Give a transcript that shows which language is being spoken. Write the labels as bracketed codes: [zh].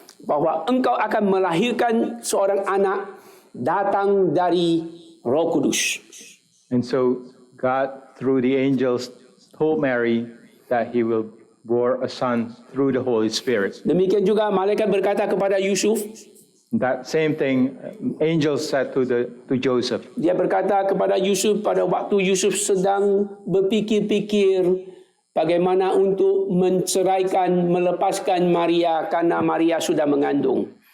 [id] bahwa engkau akan melahirkan seorang anak datang dari Roh Kudus. [en] And so God, through the angels, told Mary that he will bore a son through the Holy Spirit. [id] Demikian juga malaikat berkata kepada Yusuf, [en] That same thing, angels said to Joseph. [id] dia berkata kepada Yusuf pada waktu Yusuf sedang berfikir-fikir bagaimana untuk menceraikan, melepaskan Maria karena Maria sudah mengandung.